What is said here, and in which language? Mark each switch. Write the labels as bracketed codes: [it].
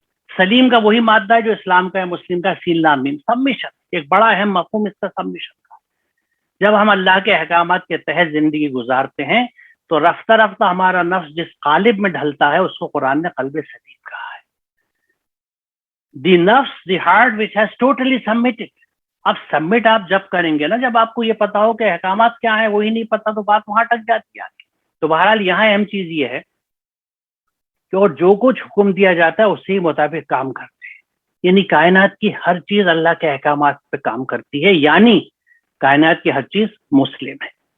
[ur] سلیم کا وہی مادہ ہے جو اسلام کا ہے, مسلم کا, سین لام میم, سبمیشن. ایک بڑا اہم مفہوم اس کا سبمیشن کا. جب ہم اللہ کے احکامات کے تحت زندگی گزارتے ہیں تو رفتہ رفتہ ہمارا نفس جس قالب میں ڈھلتا ہے اس کو قرآن نے قلب سلیم کہا ہے. [en] The نفس, the heart which has totally submitted. [ur] اب سبمٹ آپ جب کریں گے نا, جب آپ کو یہ پتا ہو کہ احکامات کیا ہیں وہی نہیں پتا, تو بات وہاں تک جاتی ہے. تو بہرحال یہاں اہم چیز یہ ہے کہ اور جو کچھ حکم دیا جاتا ہے اسی مطابق کام کرتے ہیں. یعنی کائنات کی ہر چیز اللہ کے احکامات پہ کام کرتی ہے, یعنی کائنات کی ہر چیز مسلم ہے.